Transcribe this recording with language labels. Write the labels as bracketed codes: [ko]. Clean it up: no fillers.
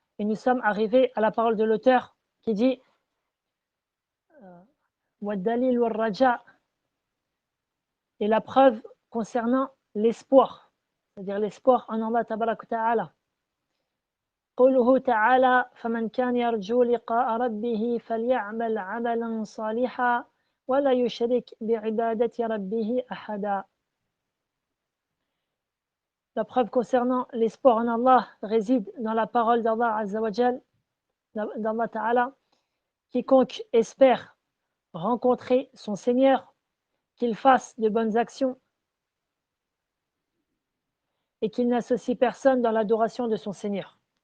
[fr] Et nous sommes arrivés à la parole de l'auteur qui dit [ar] وَالدَّلِيلُ وَالرَّجَاء [fr] et la preuve concernant l'espoir, c'est-à-dire l'espoir en Allah tabaraka ta'ala. [ar] قوله تعالى فمن كان يرجو لقاء ربه فليعمل عملا صالحا ولا يشرك بعبادة ربه أحدا. [fr] La preuve concernant l'espoir en Allah réside dans la parole d'Allah Azza wa Jal, d'Allah Ta'ala. Quiconque espère rencontrer son Seigneur, qu'il fasse de bonnes actions et qu'il n'associe personne dans l'adoration de son Seigneur.